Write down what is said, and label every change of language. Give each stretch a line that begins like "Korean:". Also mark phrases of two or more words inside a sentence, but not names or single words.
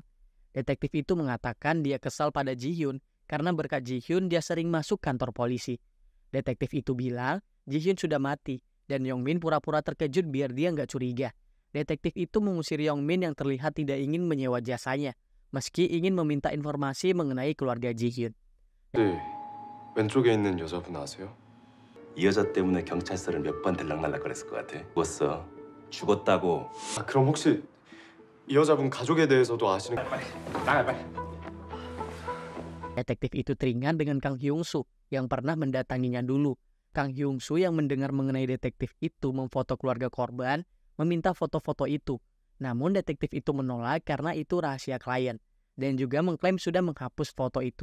Indonesian: Detektif itu mengatakan dia kesal pada Ji-hyun karena berkat Ji-hyun dia sering masuk kantor polisi. Detektif itu bilang Ji-hyun sudah mati dan Yongmin pura-pura terkejut biar dia nggak curiga. Detektif itu mengusir Yongmin yang terlihat tidak ingin menyewa jasanya, meski ingin meminta informasi mengenai keluarga Ji-hyun.
Korean: 네, 왼쪽에 있는 여자분 아세요? 이 여자 때문에 경찰서를 몇 번 들락날락 그랬을 것 같아. 죽었다고. 아, 그럼 혹시 이 여자분 가족에 대해서도 아시는? 나가 빨리.
Indonesian: Detektif itu teringat dengan Kang Hyung-soo yang pernah mendatanginya dulu. Kang Hyung-soo yang mendengar mengenai detektif itu memfoto keluarga korban, meminta foto-foto itu. Namun detektif itu menolak karena itu rahasia klien, dan juga mengklaim sudah menghapus foto itu.